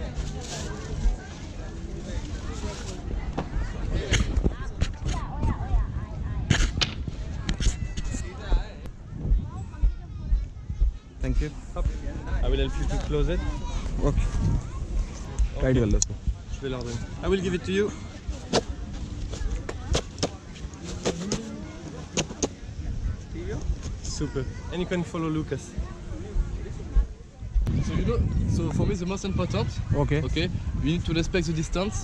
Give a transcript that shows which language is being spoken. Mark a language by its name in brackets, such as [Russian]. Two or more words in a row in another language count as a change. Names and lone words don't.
[English] Thank you. I will help you to close it. [Hindi] Okay. Tight कर लो इसको. [French] Je vais leur donner. [English] I will give it to you. Super. And you can follow Lucas. So for me the most important, Okay. okay, we need to respect the distance